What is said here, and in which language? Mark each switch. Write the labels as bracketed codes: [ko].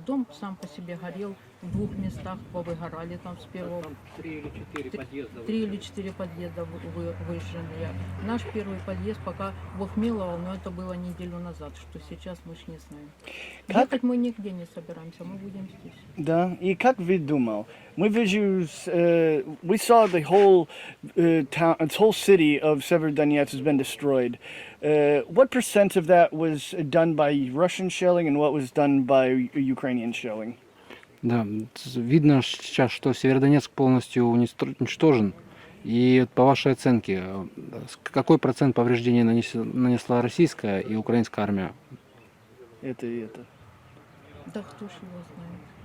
[ru] Дом сам по себе горел, в 2 местах повыгорали там с первого. 3 или 4 подъезда выжженные. Наш первый подъезд пока вохмеловал, но это было неделю назад, что сейчас мы ж не знаем. Как? Ехать мы нигде не собираемся, мы будем здесь. Да, и как вы думал? Мы вижу, [en] we saw the whole town, the whole city of Severodonetsk has been destroyed. What percent of that was done by Russian shelling and what was done by Ukrainian shelling? [ru] Да, видно сейчас, что Северодонецк полностью уничтожен. И по вашей оценке, какой процент повреждений нанесла российская и украинская армия? Это и это. Да кто ж его знает.